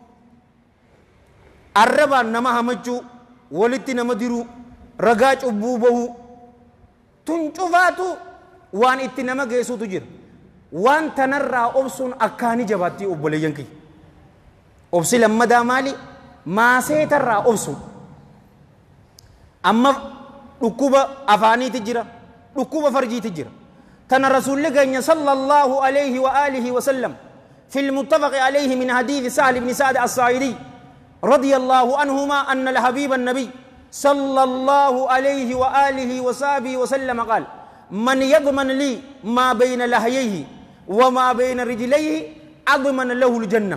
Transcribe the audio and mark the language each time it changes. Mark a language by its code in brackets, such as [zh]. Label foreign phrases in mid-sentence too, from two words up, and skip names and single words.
[om] arrabaan nama hamachuu, walitti nama diruu, ragaa cubbuu bahuu, tun cufaatu waan itti nama geessutu jira. Waan tanarraa obsuun akkaanii jabaattii obboleeyyan kiyya. Obsi lammadaa maali? Maaseetarraa obsu. Amma dhukkuba afaaniiti jira, dhukkuba farjiiti jira. [ar] تن رسول الله صلى الله عليه وآله وسلم في المتفق عليه من حديث سهل بن سعد الساعدي رضي الله عنهما أن الحبيب النبي صلى الله عليه وآله وصحبه وسلم قال من يضمن لي ما بين لحييه وما بين رجليه أضمن له الجنة.